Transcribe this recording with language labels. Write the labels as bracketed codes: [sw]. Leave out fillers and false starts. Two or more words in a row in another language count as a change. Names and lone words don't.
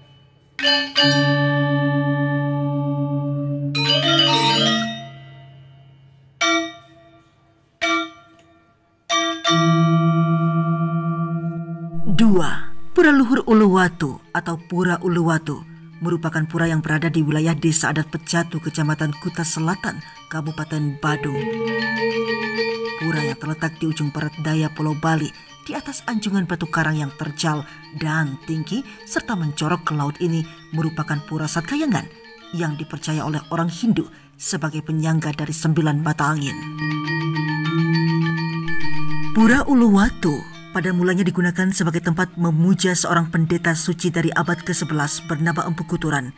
[id] Dua, Pura Luhur Uluwatu atau Pura Uluwatu merupakan pura yang berada di wilayah Desa Adat Pejatu, Kecamatan Kuta Selatan, Kabupaten Badung. Pura yang terletak di ujung barat daya Pulau Bali, di atas anjungan batu karang yang terjal dan tinggi serta mencorok ke laut ini merupakan pura Satkayangan yang dipercaya oleh orang Hindu sebagai penyangga dari 9 mata angin. Pura Uluwatu pada mulanya digunakan sebagai tempat memuja seorang pendeta suci dari abad ke-11 bernama Empu Kuturan.